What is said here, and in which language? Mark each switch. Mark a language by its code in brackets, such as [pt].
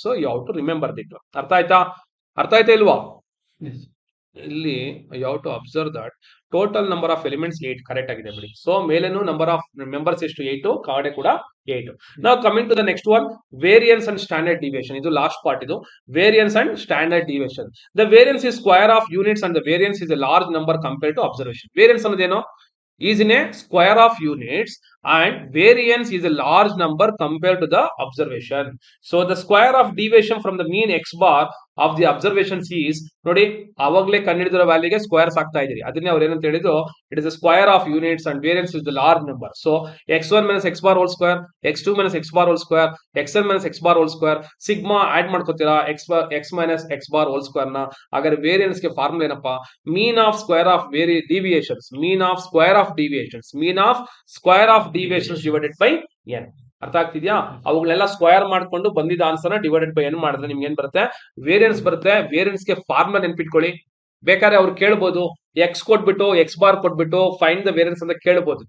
[en] So you have to remember this. [kn] ಅರ್ಥ ಆಯ್ತಾ ಇಲ್ವಾ? [en] ಇಲ್ಲಿ you have to observe that total number of elements 8 correct [kn] ಆಗಿದೆ ಬಿಡಿ. ಸೊ ಮೇಲೇನು [en] number of members [kn] ಎಷ್ಟು, 8, ಕಡೆ ಕೂಡ 8. [en] ನಾವು coming to the next one, variance and standard deviation. [kn] ಇದು ಲಾಸ್ಟ್ ಪಾರ್ಟ್. [en] ಇದು variance and standard deviation. The variance is square of units and the variance is a large number compare to observation. [kn] Variance ಅನ್ನೋದೇನು, [en] is in a square of units and variance is a large number compared to the observation. So the square of deviation from the mean x bar of the observations is, [kn] ನೋಡಿ ಅವಾಗಲೇ ಕಂಡುಹಿಡಿದಿರೋ ವ್ಯಾಲ್ಯೂಗೆ squares ಆಗ್ತಾ ಇದೀರಿ. ಅದನ್ನೇ ಅವ್ರು ಏನಂತ ಹೇಳಿದ್ರು, [en] It is a square of units and variance is the large number. So x1 minus x bar whole square, x2 minus x bar whole square, xn minus x bar whole square, [kn] sigma add ಮಾಡ್ಕೋತೀರಾ [en] x minus x bar whole square ನ. [kn] ಹಾಗಾದ್ರೆ variance ಗೆ formula ಏನಪ್ಪಾ, [en] Mean of square of deviations, mean of square of deviations, mean of square of deviations divided by n. [kn] ಅರ್ಥ ಆಗ್ತಿದ್ಯಾ? ಅವುಗಳೆಲ್ಲ square ಮಾಡ್ಕೊಂಡು ಬಂದಿದ್ದ answer [en] divided by n [kn] ಮಾಡಿದ್ರೆ ನಿಮ್ಗೆ ಏನ್ ಬರುತ್ತೆ, ವೇರಿಯನ್ಸ್ ಬರುತ್ತೆ. ವೇರಿಯನ್ಸ್ ಗೆ ಫಾರ್ಮುಲಾ ನೆನ್ಪಿಟ್ಕೊಳ್ಳಿ. ಬೇಕಾದ್ರೆ ಅವ್ರು ಕೇಳ್ಬೋದು, ಎಕ್ಸ್ ಕೊಟ್ಬಿಟ್ಟು ಎಕ್ಸ್ ಬಾರ್ ಕೊಟ್ಬಿಟ್ಟು [en] find the variance [kn] ಅಂತ ಕೇಳ್ಬೋದು.